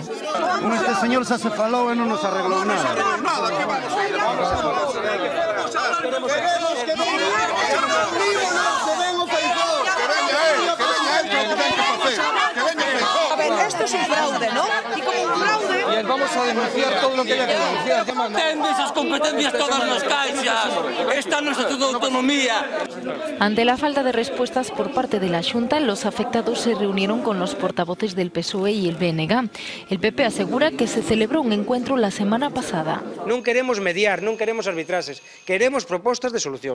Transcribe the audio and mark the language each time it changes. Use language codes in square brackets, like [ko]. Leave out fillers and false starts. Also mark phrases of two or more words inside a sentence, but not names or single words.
[gl] Con este señor se hace falou e non nos arreglou nada. [es] A ver, esto es un fraude, ¿no? Y como un fraude... Y vamos a denunciar todo lo que haya que denunciar. [gl] Ten esas competencias todas nas caixas. Esta non é a autonomía. [es] Ante la falta de respuestas por parte de la Xunta, los afectados se reunieron con los portavoces del PSOE y el BNG. El PP asegura que se celebró un encuentro la semana pasada. [gl] Non queremos mediar, non queremos arbitraxes, queremos propostas de solución.